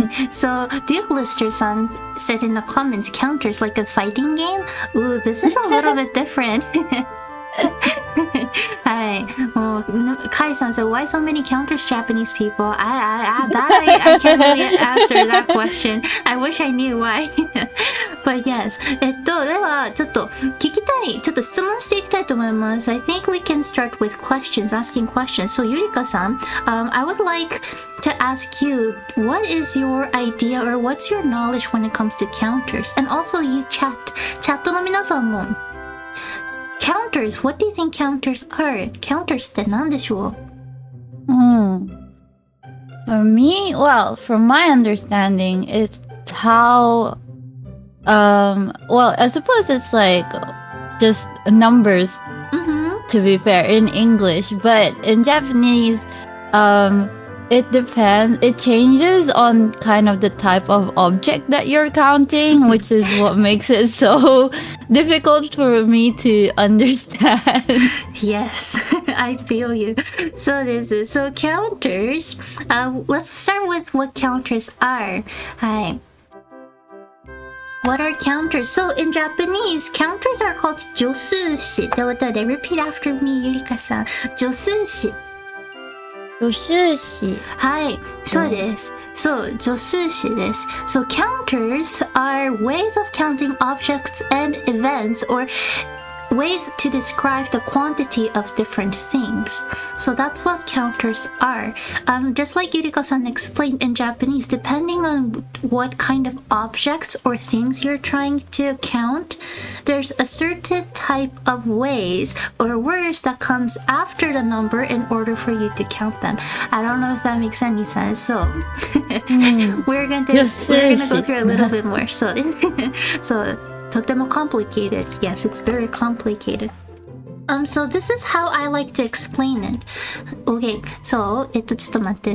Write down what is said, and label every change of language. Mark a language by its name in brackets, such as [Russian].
[English] So Duke Lister-san said in the comments, counters like a fighting game? Ooh, this is a little bit different. [Japanese] はい。 [English] もう、カイさん said, why so many counters Japanese people? I can't really answer that question. I wish I knew why. But yes. [Japanese] では、ちょっと聞きたい、ちょっと質問していきたいと思います。 [English] I think we can start with questions, asking questions. So, Yurika-san, I would like to ask you, what is your idea or what's your knowledge when it comes to counters? And also, you chat. [Japanese] チャットの皆さんも [English] Counters, what do you think counters are? [Japanese] Counters って何でしょう? [English] For me, well, from my understanding, it's how, I suppose it's like just numbers, to be fair, in English, but in Japanese, it depends. It changes on kind of the type of object that you're counting, which is what makes it so difficult for me to understand. Yes, I feel you. So counters. Let's start with what counters are. Hi. What are counters? So in Japanese, counters are called 助数詞。 [Japanese] ということで [English] repeat after me, [Japanese] ゆりかさん。助数詞。助数詞。はい、そうです。そう、助数詞です。 [English] So counters are ways of counting objects and events or ways to describe the quantity of different things. So that's what counters are. Just like Yurika-san explained in Japanese, depending on what kind of objects or things you're trying to count, there's a certain type of ways or words that comes after the number in order for you to count them. I don't know if that makes any sense. So we're gonna go through a little bit more. So [Japanese] とても [English] complicated. Yes, it's very complicated. So this is how I like to explain it. Okay, so [Japanese] ちょっと待って.